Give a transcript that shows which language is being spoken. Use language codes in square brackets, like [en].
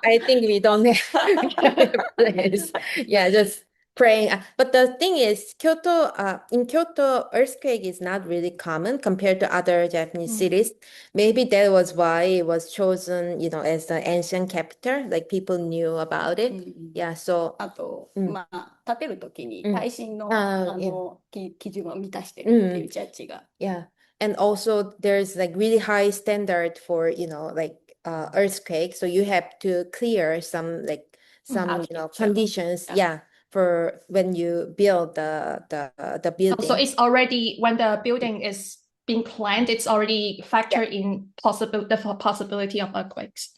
[en] I think we don't have plans. Yeah, just praying. But the thing is, in Kyoto, earthquake is not really common compared to other Japanese cities. Maybe that was why it was chosen, as the ancient capital. Like people knew about it. Yeah, so [ja] あと、まあ、建てるときに耐震の、基準を満たしてるっていうジャッジが。 [en] Yeah. And also there's really high standard for, earthquake. So you have to clear some conditions. Yeah. For when you build the building. So it's already, when the building is being planned, it's already factored in the possibility of earthquakes.